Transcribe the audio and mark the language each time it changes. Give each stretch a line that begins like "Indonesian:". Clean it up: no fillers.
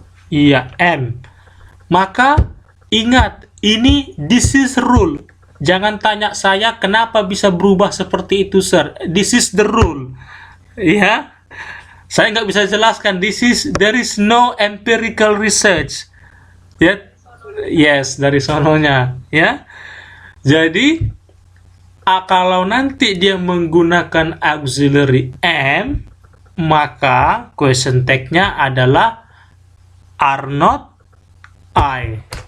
Indonesian: Iya, am. Maka ingat,
English: this is rule.
Indonesian: Jangan tanya saya kenapa bisa berubah seperti itu, sir.
English: This is the rule.
Indonesian: Ya, saya nggak bisa jelaskan.
English: There is no empirical research.
Indonesian: Ya, yes, dari sononya. Ya, jadi kalau nanti dia menggunakan auxiliary am, maka question tag-nya adalah are not I.